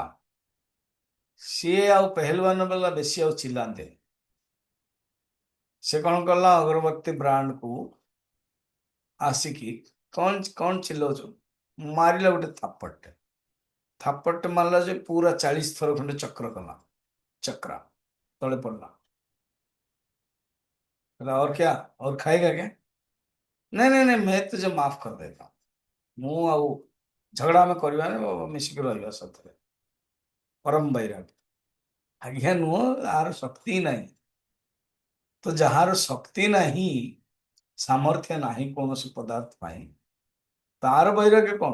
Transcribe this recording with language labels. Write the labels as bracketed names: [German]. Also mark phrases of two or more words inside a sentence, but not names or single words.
[Odia] ସିଏ ଆଉ ପହଲवान ବାଲା ବେଶୀ ଆଉ ଚିଲ୍ଲାନ୍ତେ, ସେ କଣ କଲା, ଅଗରବତୀ ବ୍ରାଣ୍ଡ କୁ ଆସିକି କଣ କଣ ଚିଲଉଛୁ, ମାରିଲା ଗୋଟେ ଥାପଟେ। ଥାପଟେ ମାରିଲା ଯେ ପୁରା 40 ଥର ଖଣ୍ଡେ ଚକ୍ର କଲା, ଚକ୍ର ତଳେ ପଡିଲା। [Hindi] बोला और क्या, और खाएगा क्या? नहीं नहीं नहीं, मैं तुझे माफ कर देता हूँ, [Odia] ମୁଁ ଆଉ ଝଗଡ଼ା ଆମେ କରିବାନି, ମିଶିକି ରହିବା ସାଥିରେ। ପରମ ବୈରାଗ୍ୟ। ଆଜ୍ଞା ନୁହଁ, ଆର ଶକ୍ତି ନାହିଁ। ତ ଯାହାର ଶକ୍ତି ନାହିଁ, ସାମର୍ଥ୍ୟ ନାହିଁ କୌଣସି ପଦାର୍ଥ ପାଇଁ, ତାର ବୈରାଗ୍ୟ କଣ?